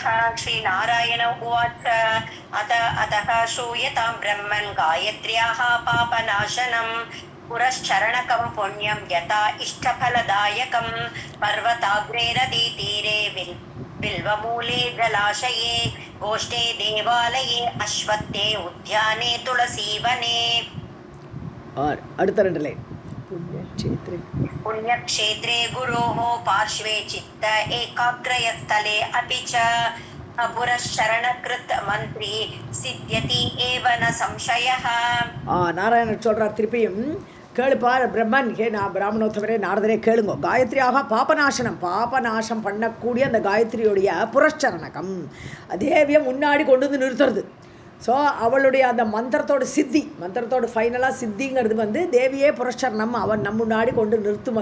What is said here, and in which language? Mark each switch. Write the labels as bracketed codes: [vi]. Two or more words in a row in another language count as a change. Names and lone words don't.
[sa] श्रीनारायण उवाच अतः श्रूयतां ब्रह्मन् गायत्र्याः पापनाशनं पुरश्चरणकं पुण्यं यथा इष्टफलदायकं पर्वताग्रे नदीतीरे बिल्वमूले जलाशये गोष्ठे देवालये अश्वत्थे उद्याने तुलसीवने। [ta] और அடுத்த ரெண்டு லைன் [sa] पुण्यक्षेत्रे गुरोः पार्श्वे चित्त एकाग्रयस्थले अपि च पुरश्चरणकृत मन्त्री सिद्ध्यति एव न संशयः। [ta] நாராயணர் சொல்றார் திருப்பியும், கேளுப்பார் பிரம்மன், நான் பிராமணோத்தவரே நாரதரே கேளுங்கோ, காயத்ரியாக பாபநாசம் பண்ணக்கூடிய அந்த காயத்ரியுடைய புரஷ்சரணகம் தேவியம் முன்னாடி கொண்டு வந்து நிறுத்துறது. ஸோ அவளுடைய அந்த மந்திரத்தோட ஃபைனலாக சித்திங்கிறது வந்து தேவியே புரஷ்சரணம், அவன் நம்ம முன்னாடி கொண்டு நிறுத்தும்.